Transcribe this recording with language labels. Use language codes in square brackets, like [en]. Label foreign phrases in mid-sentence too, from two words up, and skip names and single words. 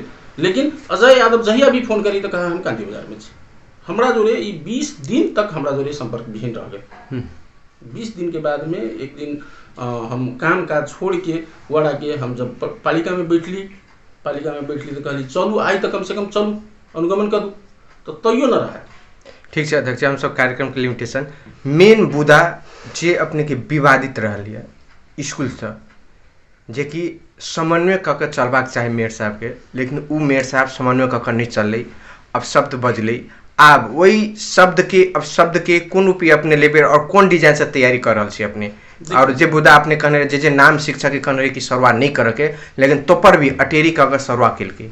[mai] लेकिन अजय यादव जहिया भी फोन करी तो कहा हम कांति बाजार में छे। हमरा जोरे 20 दिन तक हमरा जोरे संपर्क विहीन रह गए। 20 दिन के बाद में एक दिन हम काम काज छोड़ के वाड़ा के हम जब पालिका में बैठली तो कहली चलू आई तो कम से कम चलू अनुगमन करू, तो तैयो न रहा। ठीक है अध्यक्ष, हम सब कार्यक्रम के लिमिटेशन मेन मुद्दा जे अपने के विवादित रहल है स्कूल से, जे कि समन्वय कऽ के चलबाक चाही मेयर साहब के, लेकिन उ मेयर साहब समन्वय कऽ के नहीं चललै, अब शब्द बजलै, आब वही शब्द के कोन रूपी अपने लेबे और कौन डिजाइन से तैयारी कर रहल छी अपने, और जे मुद्दा अपने कहने जे नाम शिक्षक के कहने कि सरवा नहीं करे के, लेकिन तो पर भी अटेरी कऽ के सरवा केल के